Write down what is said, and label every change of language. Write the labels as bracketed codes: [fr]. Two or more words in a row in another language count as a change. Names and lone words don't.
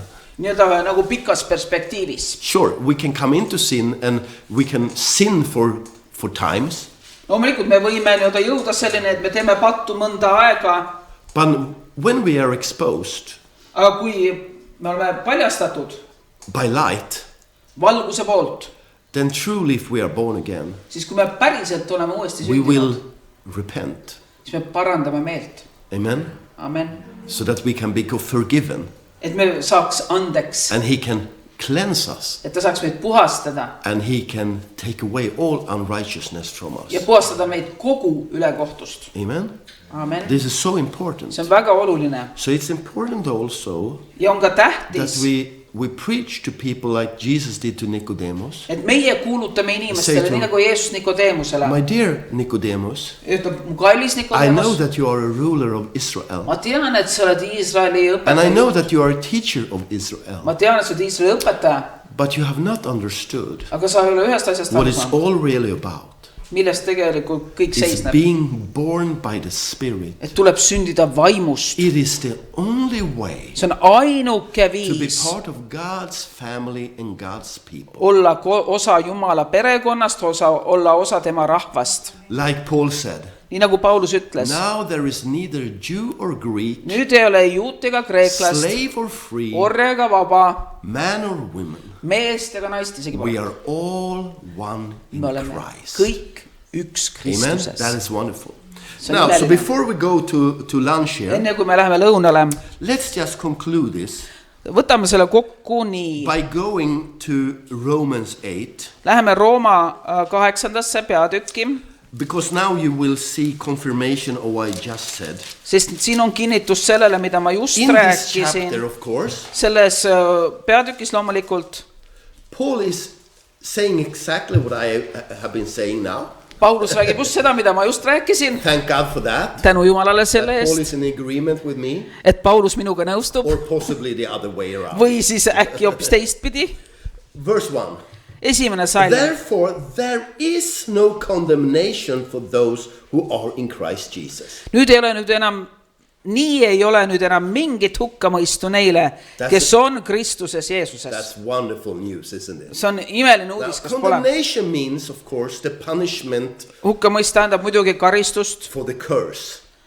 [et] Nii-öelda nagu pikas perspektiivis. [en] Sure, we can come into sin and we can sin for times. [et] Loomulikult me võime nii-öelda jõuda selline, et me teeme pattu mõnda aega, [en] But when we are exposed [et] aga kui me oleme paljastatud [en] by light, [et] valguse poolt, [en] then truly if we are born again, [et] siis kui me päriselt oleme uuesti [en] we will [et] sündinud, [en] repent. [et] siis me parandame meelt. [en] Amen? [et] Amen. [en] So that we can be forgiven [et] Et me saaks andeks, [en] and he can cleanse us [et] et ta saaks meid puhastada [en] and he can take away all unrighteousness from [et] ja [en] us. [et] puhastada meid kogu ülekohtust. [en] Amen? [et] Amen. [en] This is so important. [et] See on väga oluline [en] So it's important also [et] ja on ka [en] that [et] tähtis, [en] we preach to people like Jesus did to Nicodemus. [et] et meie kuulutame inimestele, nii nagu Jeesus Nikodeemusele. [en] My dear Nicodemus, [et] Ütleb, mu kallis [en] I know [et] Nikodemus, [en] that you are a ruler of Israel. [et] ma tean, et sa oled Iisraeli [en] And I know [et] õpetaja. [en] that you are a teacher of Israel. [et] Ma tean, et sa oled Iisraeli õpetaja, [en] But you have not understood [et] aga sa ei ole ühest asjast [en] what [et] aru [en] it's [et] saanud, [en] all really about. [et] millest tegelikult kõik [en] It's [et] seisneb. [en] being born by the Spirit. [et] Et tuleb sündida vaimust. [en] It is the only way [et] See on ainuke [en] to be [et] viis [en] part of God's family and God's people. [et] olla osa Jumala perekonnast, olla osa tema rahvast. [en] Like Paul said, [et] Nii nagu Paulus ütles, [en] now there is neither Jew or Greek, [et] nüüd ei ole juut ega kreeklast, [en] slave or free, [et] orja ega vaba, [en] man or woman. [et] meest ega naist isegi [en] We [et] pole. [en] are all one in [et] Me oleme [en] Christ. [et] kõik üks [en] Amen. That [et] Kristuses. [en] is wonderful. [et] See on [en] Now, so [et] imeline. [en] before we go to lunch here, [et] Enne kui me läheme lõunale, [en] let's just conclude this [et] võtame selle kokku nii. [en] by going to Romans 8. [et] Läheme Rooma 8. peatükki. [en] Because now you will see confirmation of what I just said. [et] Sest siin on kinnitus sellele, mida ma just [en] In this [et] rääkisin. [en] chapter, of course, [et] Selles peatükis loomulikult [en] Paul is saying exactly what I have been saying now. [et] Paulus räägib just seda, mida ma just rääkisin. [en] Thank God for that. [et] Tänu Jumalale [en] That [et] selle [en] Paul [et] eest, [en] is in agreement with me, [et] et Paulus minuga nõustub [en] or possibly the other way around. [et] või siis äkki hoopis teistpidi. [en] Verse 1. [et] Esimene salm. [en] Therefore, there is no condemnation for those who are in Christ Jesus. [et] Nüüd ei ole nüüd enam mingit hukkamõistu neile, kes on Kristuses Jeesuses. [en] That's wonderful news, isn't it? [et] See on imeline [en] Now, [et] uudis, kas pole? [en] condemnation means, of course, the punishment [et] Hukkamõist tähendab muidugi karistust [en] for the curse.